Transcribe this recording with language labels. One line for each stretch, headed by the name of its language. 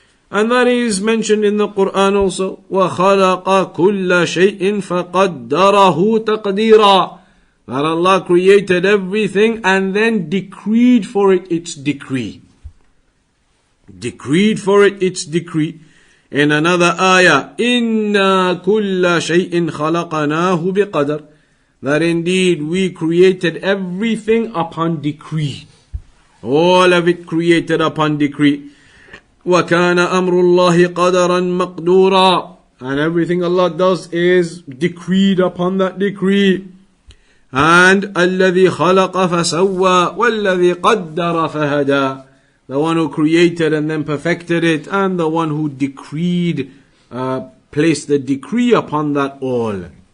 English: And that is mentioned in the Quran also.
Arabic: وَخَلَقَ كُلَّ شَيْءٍ فَقَدَّرَهُ تَقْدِيرًا.
English: That Allah created everything and then decreed for it its decree. Decreed for it its decree. In another ayah,
Arabic: إِنَّا كُلَّ شَيْءٍ خَلَقَنَاهُ بِقَدَرٍ.
English: That indeed we created everything upon decree. All of it created upon decree.
Arabic: وَكَانَ أَمْرُ اللَّهِ قَدَرًا مَقْدُورًا.
English: And everything Allah does is decreed upon that decree.
Arabic: And الَّذِي خَلَقَ فَسَوَّى وَالَّذِي قَدَّرَ فَهَدَى.
English: The one who created and then perfected it, and the one who decreed, placed the decree upon that all.